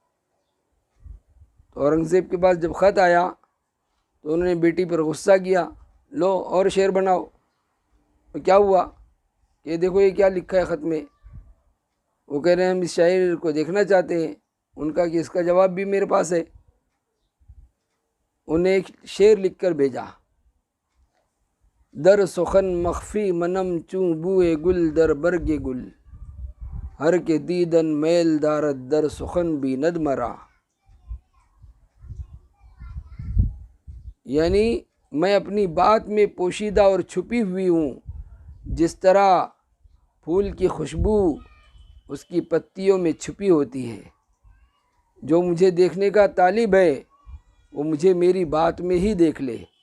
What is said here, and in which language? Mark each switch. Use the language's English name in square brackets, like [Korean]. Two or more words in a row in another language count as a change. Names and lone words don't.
[Urdu] تو اورنگزیب کے پاس جب خط آیا تو انہوں نے بیٹی پر غصہ کیا، لو اور شعر بناؤ۔ تو کیا ہوا کہ دیکھو یہ کیا لکھا ہے خط میں، وہ کہہ رہے ہیں ہم اس شاعر کو دیکھنا چاہتے ہیں۔ ان کا کہ اس کا جواب بھی میرے پاس ہے۔ انہیں ایک شعر لکھ کر بھیجا، [Persian] در سخن مخفی منم چوں بوئے گل در برگ گل، ہر کے دیدن میل دارد در سخن بھی ند مرا۔ [Urdu] یعنی میں اپنی بات میں پوشیدہ اور چھپی ہوئی ہوں، جس طرح پھول کی خوشبو اس کی پتیوں میں چھپی ہوتی ہے۔ جو مجھے دیکھنے کا طالب ہے وہ مجھے میری بات میں ہی دیکھ لے۔